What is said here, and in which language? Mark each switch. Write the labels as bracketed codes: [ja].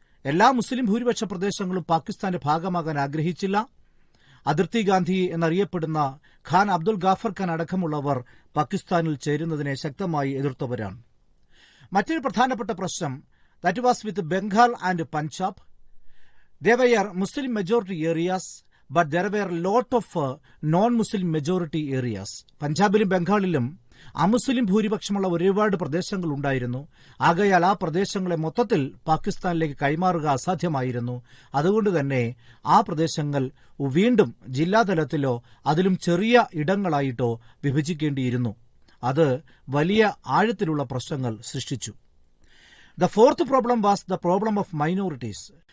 [ml] എല്ലാ മുസ്ലിം ഭൂരിപക്ഷ പ്രദേശങ്ങളും പാകിസ്ഥാന്റെ ഭാഗമാകാൻ ആഗ്രഹിച്ചില്ല. അതിർത്തി ഗാന്ധി എന്നറിയപ്പെടുന്ന ഖാൻ അബ്ദുൽ ഗാഫർ ഖാൻ അടക്കമുള്ളവർ പാകിസ്ഥാനിൽ ചേരുന്നതിനെ ശക്തമായി എതിർത്തവരാണ്. മറ്റൊരു പ്രധാനപ്പെട്ട പ്രശ്നം [en] That was with Bengal and Punjab. They were Muslim majority areas, but there were lot of non-Muslim majority areas. [ml] പഞ്ചാബിലും ബംഗാളിലും അമുസ്ലിം ഭൂരിപക്ഷമുള്ള ഒരുപാട് പ്രദേശങ്ങൾ ഉണ്ടായിരുന്നു. ആകയാൽ ആ പ്രദേശങ്ങളെ മൊത്തത്തിൽ പാകിസ്ഥാനിലേക്ക് കൈമാറുക അസാധ്യമായിരുന്നു. അതുകൊണ്ട് തന്നെ ആ പ്രദേശങ്ങൾ വീണ്ടും ജില്ലാതലത്തിലോ അതിലും ചെറിയ ഇടങ്ങളായിട്ടോ വിഭജിക്കേണ്ടിയിരുന്നു. അത് വലിയ ആഴത്തിലുള്ള പ്രശ്നങ്ങൾ സൃഷ്ടിച്ചു. [en] The fourth problem was the problem of minorities.